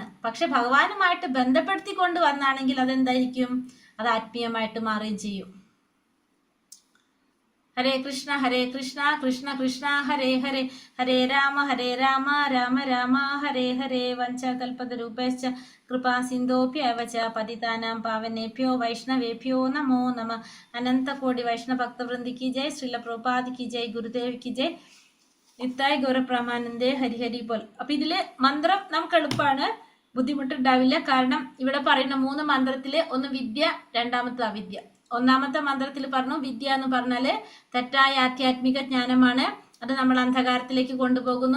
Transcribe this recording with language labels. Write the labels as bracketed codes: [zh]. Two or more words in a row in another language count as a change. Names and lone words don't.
[ml] പക്ഷെ ഭഗവാനുമായിട്ട് ബന്ധപ്പെടുത്തിക്കൊണ്ട് വന്നാണെങ്കിൽ അതെന്തായിരിക്കും? അത് ആത്മീയമായിട്ട് മാറുകയും ചെയ്യും. [sa] ഹരേ കൃഷ്ണ കൃഷ്ണ കൃഷ്ണ ഹരേ ഹരേ, ഹരേ രാമ രാമ രാമ ഹരേ ഹരേ. വഞ്ചകൽപതരൂപശ്ച കൃപാ സിന്ധോഭ്യവച പതിതാനാം പാവനേഭ്യോ വൈഷ്ണവേഭ്യോ നമോ നമ. [ml] അനന്തകോടി വൈഷ്ണവ ഭക്തവൃന്ദിക്ക് ജയ്. ശ്രീല പ്രഭുപാദിക്ക് ജയ്. ഗുരുദേവിക്ക് ജയ്. [bn] নিতাই গৌরপ্রেমানন্দে হরিহরি বোল. [ml] അപ്പൊ ഇതില് മന്ത്രം നമുക്ക് എളുപ്പമാണ്, ബുദ്ധിമുട്ടുണ്ടാവില്ല. കാരണം ഇവിടെ പറയുന്ന 3 മന്ത്രത്തില് ഒന്ന് വിദ്യ, രണ്ടാമത്തെ അവിദ്യ. ഒന്നാമത്തെ മന്ത്രത്തിൽ പറഞ്ഞു വിദ്യ എന്ന് പറഞ്ഞാല് തെറ്റായ ആധ്യാത്മിക ജ്ഞാനമാണ്, അത് നമ്മൾ അന്ധകാരത്തിലേക്ക് കൊണ്ടുപോകുന്നു.